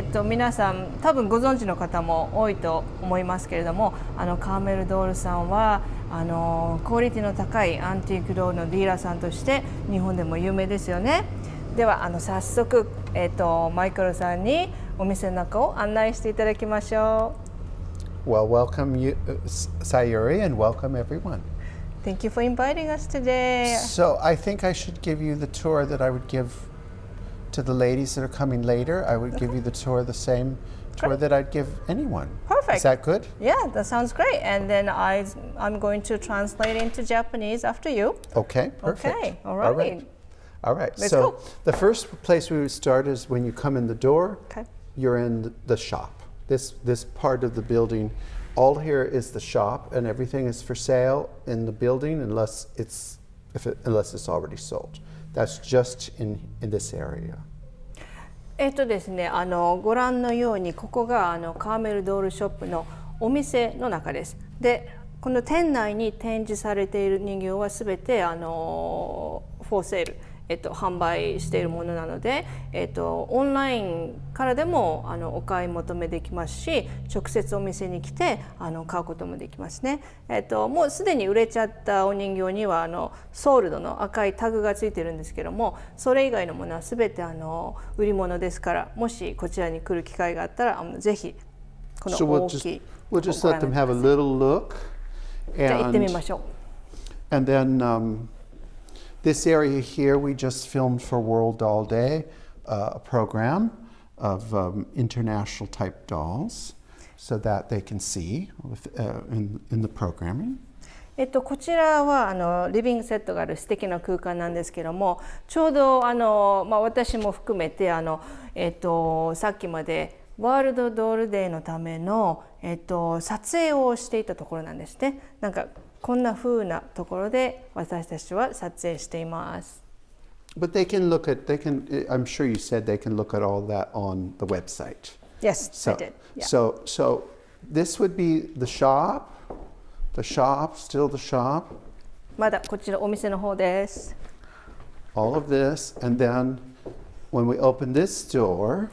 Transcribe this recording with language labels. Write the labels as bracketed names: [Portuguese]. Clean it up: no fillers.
[Japanese] 皆さん多分ご存知の方も多いと思いますけれども、カーメルドールさんはクオリティの高いアンティークドールのディーラーさんとして日本でも有名ですよね。では早速、マイケルさんにお店の中を案内していただきましょう。 [English] Well, welcome you, Sayuri, and welcome everyone. Thank you for inviting us today. So I think I should give you the tour that I would give to the ladies that are coming later. I would give you the tour, the same tour that I'd give anyone. Perfect. Is that good? Yeah, that sounds great. And then I'm going to translate into Japanese after you. Okay, perfect. Okay, all right. All right. Let's So go. the first place we would start is when you come in the door. Okay. You're in the shop. This part of the building, all here is the shop, and everything is for sale in the building unless it's already sold. That's just in this area. [Japanese] ですね、ご覧のようにここがカーメルドールショップのお店の中です。で、この店内に展示されている人形はすべてフォーセール、販売しているものなので、オンラインからでもお買い求めできますし、直接お店に来て買うこともできますね。もうすでに売れちゃったお人形にはソールドの赤いタグがついてるんですけども、それ以外のものはすべて売り物ですから、もしこちらに来る機会があったらぜひこの大きい [English] We'll just let them have a little look. [Japanese] じゃあ行ってみましょう。 [English] And then this area here, we just filmed for World Doll Day, a program of international type dolls so that they can see in the programming. [Japanese] こちらはリビングセットがある素敵な空間なんですけども、ちょうど私も含めてさっきまでワールドドールデーのための、撮影をしていたところなんですね。なんかこんな風なところで私たちは撮影しています。 [English] But they can look at, I'm sure you said they can look at all that on the website. Yes, so, I did. Yeah. So this would be the shop, still the shop. [Japanese] まだこちらお店の方です。 [English] All of this, and then when we open this door,